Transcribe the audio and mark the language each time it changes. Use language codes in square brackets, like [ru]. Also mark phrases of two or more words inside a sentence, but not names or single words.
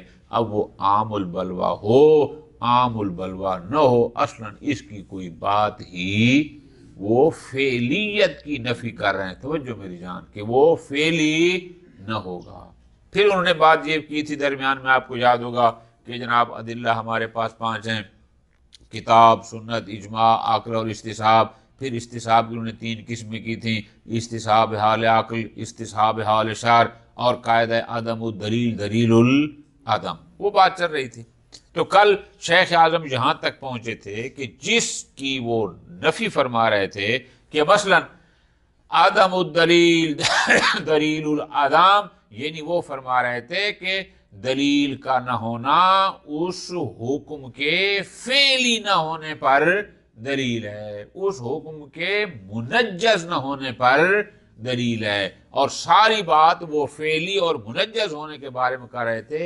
[ur] اب وہ عام البلوہ ہو عام البلوہ نہ ہو، اصلاً اس کی کوئی بات ہی، وہ فعلیت کی نفی کر رہے ہیں، توجہ میری جان، کہ وہ فعلی نہ ہوگا۔ پھر انہوں نے بات یہ کی تھی درمیان میں، آپ کو یاد ہوگا کہ جناب ادلہ ہمارے پاس 5 ہیں: کتاب، سنت، اجماع، عقل اور استصحاب۔ پھر استصحاب کی انہوں نے 3 قسمیں کی تھیں: استصحاب حال عقل، استصحاب حال شرع، اور قاعدہ [ar] عدم الدلیل دلیل العدم۔ [ur] وہ بات چل رہی تھی۔ تو کل شیخ اعظم یہاں تک پہنچے تھے کہ جس کی وہ نفی فرما رہے تھے کہ مثلا [ar] عدم الدلیل دلیل العدم، [ur] یعنی وہ فرما رہے تھے کہ دلیل کا نہ ہونا اس حکم کے فعلی نہ ہونے پر دلیل ہے، اس حکم کے منجز نہ ہونے پر دلیل ہے، اور ساری بات وہ فعلی اور منجز ہونے کے بارے میں کر رہے تھے۔